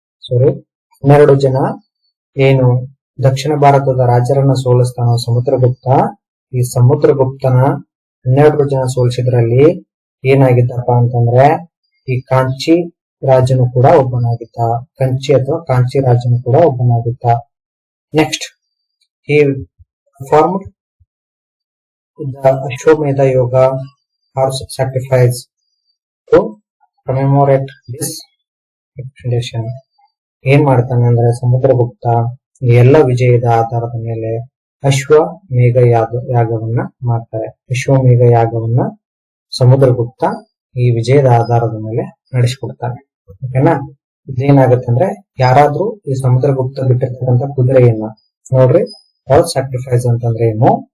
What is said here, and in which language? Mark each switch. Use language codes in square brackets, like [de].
[kn] 12 ಜನ ಏನು ದಕ್ಷಿಣ ಭಾರತದ ರಾಜರನ್ನ ಸೋಲಿಸ್ತಾನೋ ಸಮುದ್ರಗುಪ್ತ, ಈ ಸಮುದ್ರಗುಪ್ತನ 12 ಜನ ಸೋಲಿಸಿದ್ರಲ್ಲಿ ಏನಾಗಿದ್ದಪ್ಪ ಅಂತಂದ್ರೆ ಈ ಕಾಂಚಿ ರಾಜನು ಕೂಡ ಒಬ್ಬನಾಗಿದ್ದ. ಕಾಂಚಿ ರಾಜನು ಕೂಡ ಒಬ್ಬನಾಗಿದ್ದ. [en] Next, he performed the Ashwamedha Yoga horse sacrifice to commemorate this expedition. [kn] ಏನ್ ಮಾಡ್ತಾನೆ ಅಂದ್ರೆ ಸಮುದ್ರಗುಪ್ತ ಈ ಎಲ್ಲ ವಿಜಯದ ಆಧಾರದ ಮೇಲೆ ಅಶ್ವಮೇಧ ಯಾಗವನ್ನ ಮಾಡ್ತಾರೆ. ಅಶ್ವಮೇಧ ಯಾಗವನ್ನ ಸಮುದ್ರಗುಪ್ತ ಈ ವಿಜಯದ ಆಧಾರದ ಮೇಲೆ ನಡೆಸಿಕೊಡ್ತಾನೆ. ಓಕೆನಾ? ಇದೇನಾಗುತ್ತೆ ಅಂದ್ರೆ ಯಾರಾದ್ರೂ ಈ ಸಮುದ್ರಗುಪ್ತ ಬಿಟ್ಟಿರ್ತಕ್ಕಂಥ ಕುದುರೆಯನ್ನ ನೋಡ್ರಿ, ಹಾರ್ಸ್ ಸ್ಯಾಕ್ರಿಫೈಸ್ ಅಂತಂದ್ರೆ ಏನು?